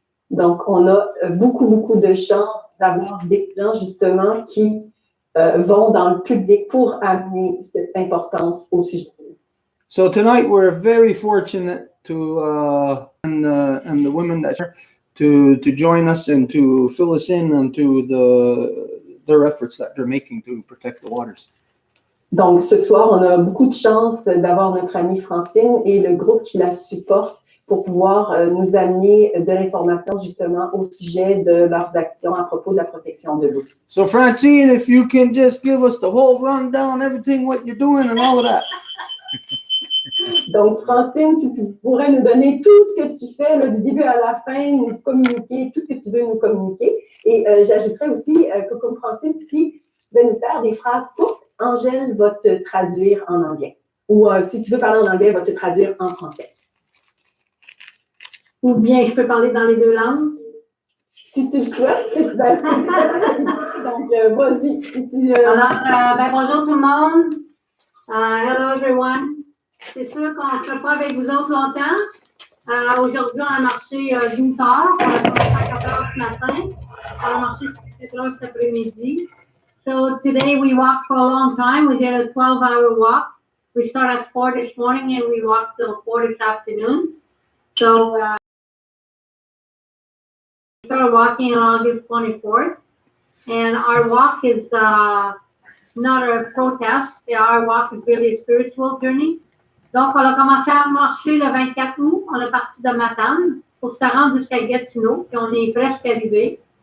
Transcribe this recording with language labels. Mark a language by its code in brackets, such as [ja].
[fr] Donc, on a beaucoup de chance d'avoir des gens, justement, qui vont dans le public pour amener cette importance au sujet. [en] So tonight we're very fortunate to and the women that are to join us and to fill us in into their efforts that they're making to protect the waters. [fr] Donc, ce soir, on a beaucoup de chance d'avoir notre amie Francine et le groupe qui la supporte pour pouvoir nous amener de l'information justement au sujet de leurs actions à propos de la protection de l'eau. [en] So Francine, if you can just give us the whole rundown, everything what you're doing and all of that. [fr] Donc, Francine, si tu pourrais nous donner tout ce que tu fais là, du début à la fin, nous communiquer tout ce que tu veux nous communiquer. Et j'ajouterais aussi que comme Francine, si tu pouvais nous faire des phrases courtes, Angèle va te traduire en anglais. Ou si tu veux parler en anglais, elle va te traduire en français. Ou bien je peux parler dans les deux langues. Si tu le souhaites, c'est donc vas-y. Alors, bonjour tout le monde. [en] Hello everyone. [fr] C'est sûr qu'on ne sera pas avec vous autres longtemps. Aujourd'hui, on a marché 12 heures. On a commencé à 4 heures ce matin. On a marché 7 heures cet après-midi. [en] So today we walked for a long time. We did a 12-hour walk. We started at 4 this morning and we walked till 4 this afternoon. So we started walking on August 24th. And our walk is not a protest. Our walk is really a spiritual journey. [fr] Donc, on a commencé à marcher le 24 août. On est parti de Matane pour se rendre jusqu'à Gatineau. Puis on est presque arrivé.